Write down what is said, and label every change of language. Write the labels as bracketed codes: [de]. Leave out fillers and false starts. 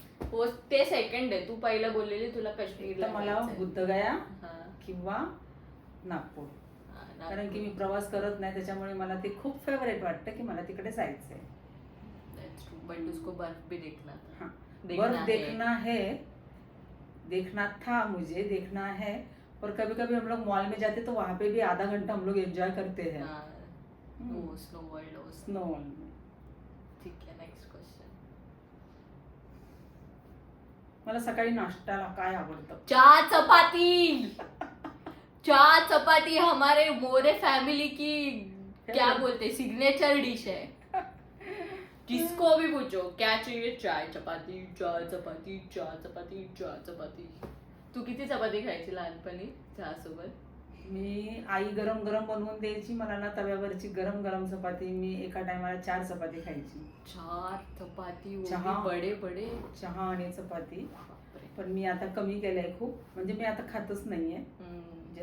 [mr] हो ते सेकंड आहे. तू पहिला बोललेली तुला तर काश्मीरला मला जायचंय. बुद्धगया हा. किंवा नागपूर. नागपूर. कारण की मी प्रवास करत नाही, त्याच्यामुळे मला ते खूप फेवरेट वाटतं की मला तिकडे जायचंय. [en] That's true. But [hi] उसको बर्फ भी देखना था. हाँ. देखना बर्फ है. देखना है, देखना था, मुझे देखना है. पर कभी कभी हम लोग मॉल में जाते तो वहाँ पे भी आधा घंटा हम लोग एंजॉय करते हैं. हाँ. वो स्नो वर्ल्ड हो. स्नो. [mr] ठीक आहे. Next question. मला सकाळी नाश्त्याला काय आवडतं? [hi] चहा चपाती. चहा चपाती हमारे मोरे फैमिली की क्या बोलते सिग्नेचर डिश है. जिसको भी पूछो क्या चाहिए, चाय चपाती चाय चपाती चाय चपाती चाय चपाती. [mr] तू किती चपाती खायची लहानपणी चहासोबत? मी आई गरम गरम बनवून द्यायची मला ना, तव्यावरची गरम गरम चपाती. मी एका टायमाला 4 चपाती खायची. [hi] 4 चपाती, वो [mr] चहा. [hi] भी बडे बडे. [mr] चहा आणि चपाती. बापरे. पण मी आता कमी केलंय खूप, म्हणजे मी आता खातच नाहीये.